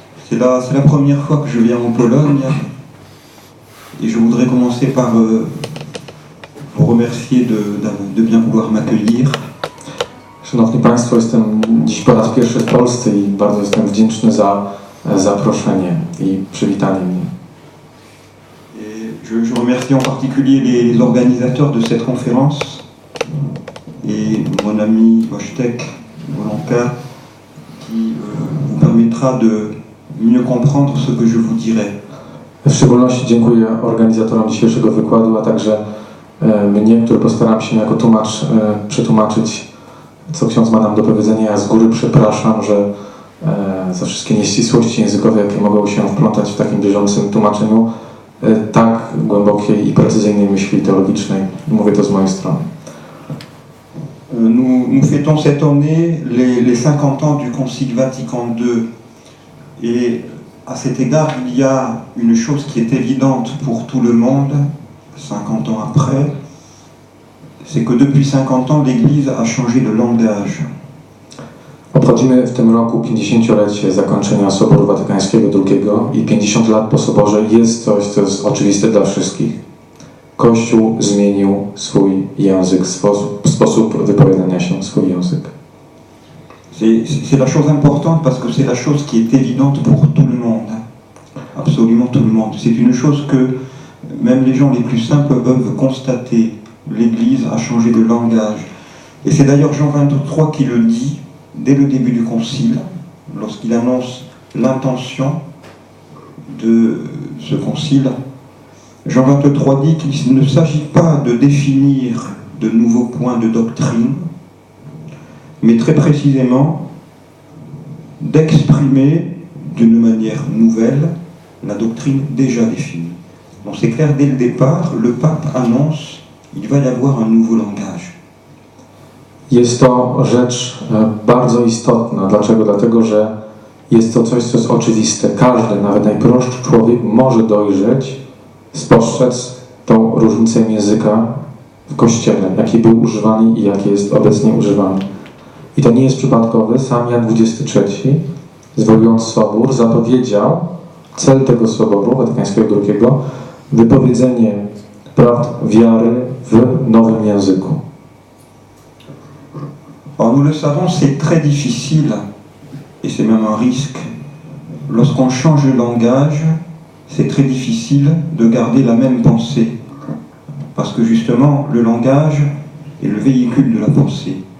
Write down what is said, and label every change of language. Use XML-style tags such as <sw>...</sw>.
<fr>C'est la première fois que je viens en Pologne et je voudrais commencer par vous remercier de bien vouloir m'accueillir.</fr> <pl>Szanowni Państwo, jestem dziś po raz pierwszy w Polsce i bardzo jestem wdzięczny za zaproszenie i przywitanie mnie.</pl> <fr>Je remercie en particulier les organisateurs de cette conférence et mon ami Wojtek Wolanka qui vous permettra de mieux comprendre ce que je vous dirai.</fr> <pl>W szczególności dziękuję organizatorom dzisiejszego wykładu, a także mnie, który postaram się jako tłumacz przetłumaczyć, co ksiądz ma nam do powiedzenia. Ja z góry przepraszam, że za wszystkie nieścisłości językowe, jakie mogą się wplątać w takim bieżącym tłumaczeniu tak głębokiej i precyzyjnej myśli teologicznej. Mówię to z mojej strony.</pl> <fr>Nous fêtons cette année les 50 ans du Concile Vatican II. Et à cet égard, il y a une chose qui est évidente pour tout le monde, 50 ans après, c'est que depuis 50 ans, l'Église a changé de langage.</fr> <pl>Obchodzimy w tym roku 50-lecie zakończenia Soboru Watykańskiego II i 50 lat po Soborze jest coś, co jest oczywiste dla wszystkich. Kościół zmienił swój język, sposób wypowiadania się, swój język.</pl> <fr>C'est la chose importante parce que c'est la chose qui est évidente pour tout le monde, absolument tout le monde. C'est une chose que même les gens les plus simples peuvent constater. L'Église a changé de langage. Et c'est d'ailleurs Jean XXIII qui le dit dès le début du Concile, lorsqu'il annonce l'intention de ce Concile. Jean XXIII dit qu'il ne s'agit pas de définir de nouveaux points de doctrine, mais très précisément d'exprimer d'une manière nouvelle la doctrine déjà définie. Donc c'est clair, dès le départ, le pape annonce qu'il va y avoir un nouveau langage.</fr> <pl>Jest to rzecz bardzo istotna. Dlaczego? Dlatego, że jest to coś, co jest oczywiste. Każdy, nawet najprostszy człowiek może dojrzeć, spostrzec tą różnicę języka w Kościele, jaki był używany i jaki jest obecnie używany. I to nie jest przypadkowe. Sam Jan XXIII, zwołując Sobór, zapowiedział cel tego Soboru Watykańskiego II, wypowiedzenie prawd wiary w nowym języku.</pl> <fr>Alors nous le savons, c'est très difficile, et c'est même un risque. Lorsqu'on change de langage, c'est très difficile de garder la même pensée. Parce que justement, le langage est le véhicule de la pensée.</fr>